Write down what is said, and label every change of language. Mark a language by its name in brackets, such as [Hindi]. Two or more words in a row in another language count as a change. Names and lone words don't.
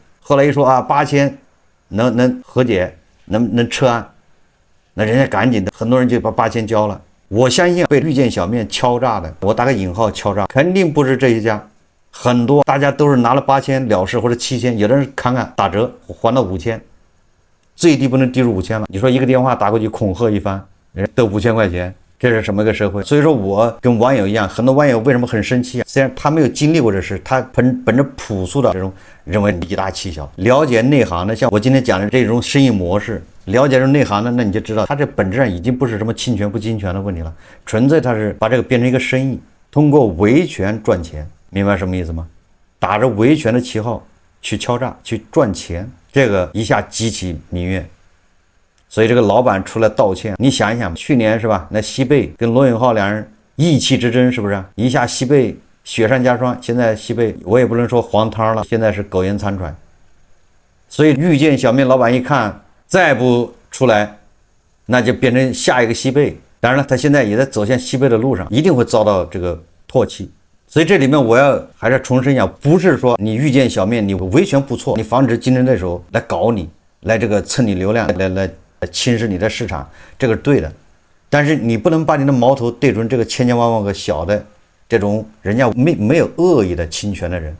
[Chinese] 後來一說啊，8000能和解，能撤案，那人家趕緊的，很多人就把8000交了。我相信被遇見小面敲詐的，我打個引號敲詐，肯定不是這一家，很多大家都是拿了8000了事或者7000，有的人看打折還到5000。最低不能低於5000了。你說一個電話打過去恐嚇一番，人家得5000塊錢，這是什麼個社會？所以說我跟網友一樣，很多網友為什麼很生氣啊？雖然他沒有經歷過這事，他本着樸素的這種認為以大欺小，了解內行的，像我今天講的這種生意模式，了解這內行的，那你就知道他這本質上已經不是什麼侵權不侵權的問題了，純粹他是把這個變成一個生意，通過維權賺錢，明白什麼意思嗎？打着維權的旗號去敲詐去賺錢。這個一下激起民怨，所以這個老板出來道歉。你想一想，去年是吧？那西貝跟羅永浩兩人意氣之爭，是不是？一下西貝雪上加霜。現在西北我也不能說黄湯了，现在是苟延残喘。所以遇見小面老板一看，再不出来，那就变成下一个西贝。当然了，他現在也在走向西贝的路上，一定會遭到這個唾棄。所以這裡面我要還是重申一下，不是說你遇見小面你維權不錯，你防止競爭對手來搞你，來這個蹭你流量，來侵蝕你的市場，這個是對的。但是你不能把你的矛頭對準這個千千萬萬個小的這種人家沒有惡意的侵權的人。